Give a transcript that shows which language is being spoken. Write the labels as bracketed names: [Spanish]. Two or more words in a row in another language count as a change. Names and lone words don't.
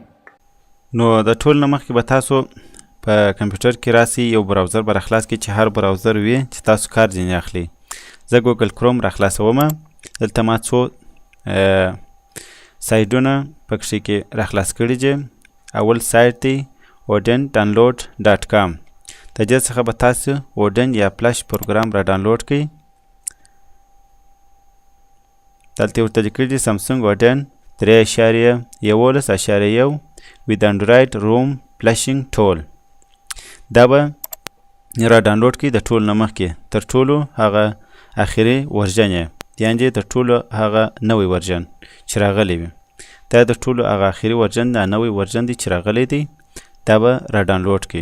[Pashto] نو د ټول نه مخکې به تاسو په کمپیوټر کې راسئ، یو براوزر به راخلاص کړئ چې هر براوزر وي چې تاسو کار ځینې اخلي. زه ګوګل کروم راخلاصوم. دلته ما څو سایټونه پکښې کې راخلاص کړي دي. اول سایټ دی odin.download.com. د دې څخه به تاسو odin یا فلش پروګرام را ډاونلوډ کړئ. دلته ورته لیکلي دي سامسنګ odin 3.11.1 [English] with Android room flashing tool. [Pashto] دا به را ډاونلوډ کړئ د ټول نه مخکې تر ټولو هغه اخري ورژن یې، یعنې تر ټولو هغه نوی ورژن چې راغلی وي. دا د ټولو هغه اخري ورژن دا نوی ورژن دی چې راغلی دی، دا به را ډاونلوډ کړئ.